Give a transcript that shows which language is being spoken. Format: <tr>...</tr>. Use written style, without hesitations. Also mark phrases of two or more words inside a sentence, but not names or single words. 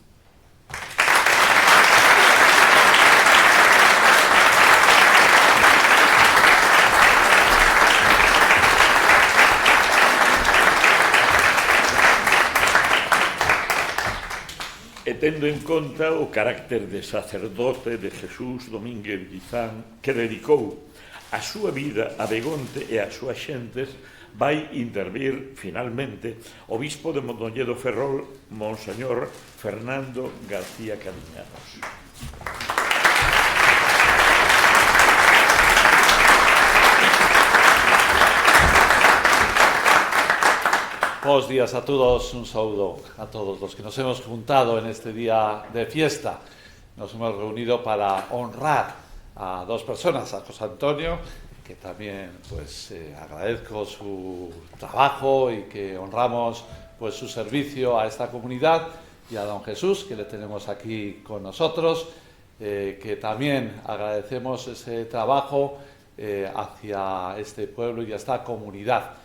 <gl>E tendo en conta o carácter de sacerdote de Xesús Domínguez Guizán, que dedicou a súa vida a Begonte e a súas xentes, vai intervir finalmente o bispo de Mondoñedo Ferrol, Monseñor Fernando García Cariñanos.</gl> <es>Buenos días a todos, un saludo a todos los que nos hemos juntado en este día de fiesta. Nos hemos reunido para honrar a dos personas, a José Antonio, que también agradezco su trabajo y que honramos su servicio a esta comunidad, y a don Jesús, que le tenemos aquí con nosotros, que también agradecemos ese trabajo hacia este pueblo y a esta comunidad.</es>